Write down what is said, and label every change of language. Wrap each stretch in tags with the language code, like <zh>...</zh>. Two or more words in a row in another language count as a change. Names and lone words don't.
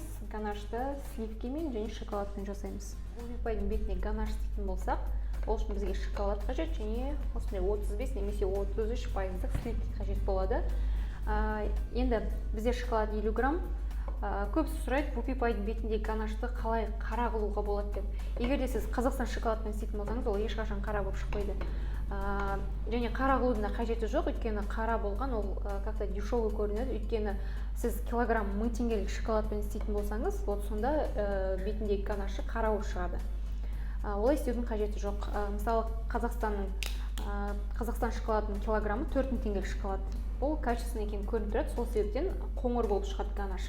<kk>Ганашты сливкимен және шоколадпен жасаймыз. Вупипайдың бетіне ганаш істейтін болсақ, ол үшін бізге шоколад қажет, және осындай 35 немесе 33% сливки қажет болады. Енді бізде шоколад 50 грамм. Көбісі сұрайды, вупипайдың бетіндегі ганашты қалай қара қылуға болады деп. Егер де сіз Қазақстан шоколадпен істейтін болсаңыз, ол ешқашан қара болып шықпайды. Және қара қылудың да қажеті жоқ, өйткені қара болған ол</kk> <ru>как-то дешевый</ru> <kk>көрінеді. Өйткені сіз килограмм 1000 теңгелік шоколадпен істейтін болсаңыз, вот сонда бетіндегі ганашы қара болып шығады. Олай істеудің қажеті жоқ. Мысалы, Қазақстан шоколадының килограммы 4000 теңгелік шоколад. Бұл качественный екенін көрініп тұрады, сол себептен қоңыр болып шығады ганаш.</kk>